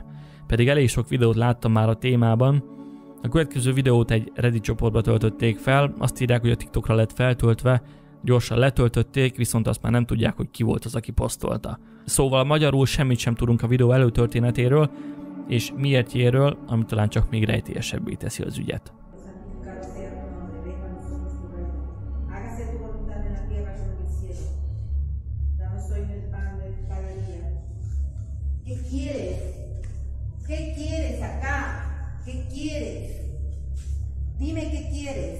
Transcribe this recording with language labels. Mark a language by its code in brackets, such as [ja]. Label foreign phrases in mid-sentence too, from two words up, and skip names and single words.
[hu] Pedig elég sok videót láttam már a témában. A következő videót egy Reddit csoportba töltötték fel, azt írják, hogy a TikTokra lett feltöltve, gyorsan letöltötték, viszont azt már nem tudják, hogy ki volt az, aki posztolta. Szóval magyarul semmit sem tudunk a videó előtörténetéről, és miértjéről, ami talán csak még rejtélyesebbé teszi az ügyet. [es] ¿Qué quieres acá? ¿Qué quieres? Dime qué quieres.